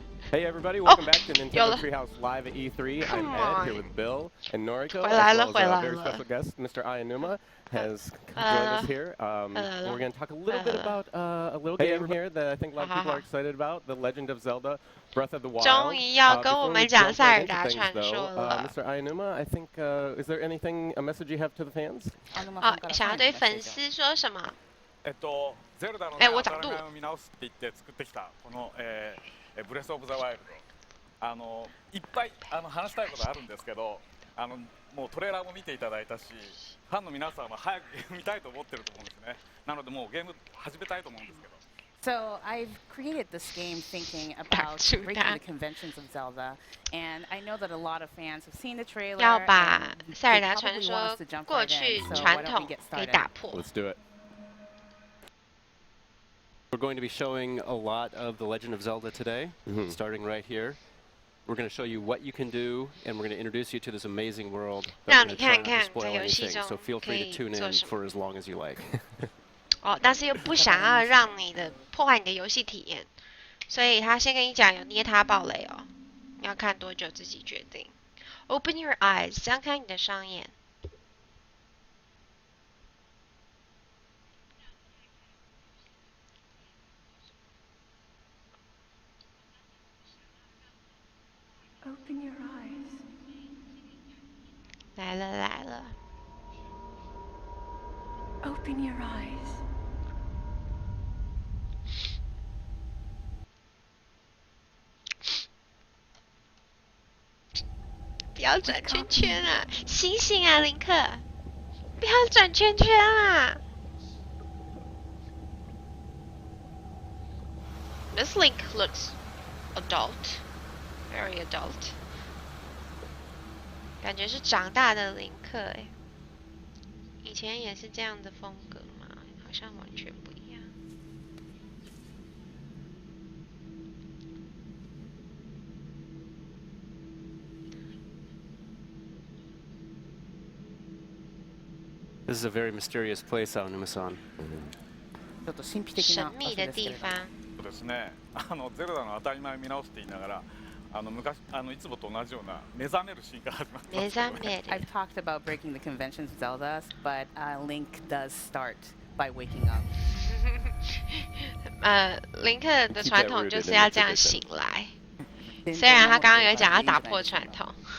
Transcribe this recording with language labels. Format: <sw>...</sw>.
<en>Hey everybody, welcome back to Nintendo Treehouse Live at E3. I'm Ed, here with Bill and Noriko, as well as a very special guest, Mr. Ayanuma, has joined us here. We're going to talk a little bit about a little game here that I think a lot of people are excited about, The Legend of Zelda Breath of the Wild.</en> <zh>终于要跟我们讲塞尔达传说了。</zh> <en>Mr. Ayanuma, I think, is there anything, a message you have to the fans?</en> <zh>想要对粉丝说什么？</zh> <ja>ゼルダの当たり前を見直すって言って作ってきたこのブレスオブザワイルドいっぱい話したいことあるんですけどもうトレーラーも見ていただいたしファンの皆さんは早くゲーム見たいと思ってると思うんですねなのでもうゲーム始めたいと思うんですけど</ja> <en>So I've created this game thinking about breaking the conventions of Zelda, and I know that a lot of fans have seen the trailer.</en> <zh>要把塞尔达传说过去传统给打破。</zh> <en>Let's do it. We're going to be showing a lot of The Legend of Zelda today, starting right here. We're going to show you what you can do, and we're going to introduce you to this amazing world. But we're going to try not to spoil anything, so feel free to tune in for as long as you like.</en> <zh>但是又不想要让你的破坏你的游戏体验，所以他先跟你讲有捏他爆雷哦，你要看多久自己决定。</zh> <en>Open your eyes，</en> <zh>张开你的双眼。</zh> <en>Open your eyes.</en> <zh>来了来了。</zh> <en>Open your eyes.</en> <zh>不要转圈圈啊！醒醒啊，林克！不要转圈圈啊</zh> <en>！This Link looks adult, very adult.</en> <zh>感觉是长大的林克哎。以前也是这样的风格吗？好像完全不一样。</zh> <en>This is a very mysterious place, Aonuma-san.</en> <zh>神秘的地方。</zh> <ja>そうですね。ゼルダの当たり前を見直すって言いながら、昔いつもと同じような目覚めるシーンから始まってます。目覚める。</ja> <en>I've talked about breaking the conventions of Zelda, but Link does start by waking up.</en> <zh>林克的传统就是要这样醒来。虽然他刚刚有讲要打破传统。</zh>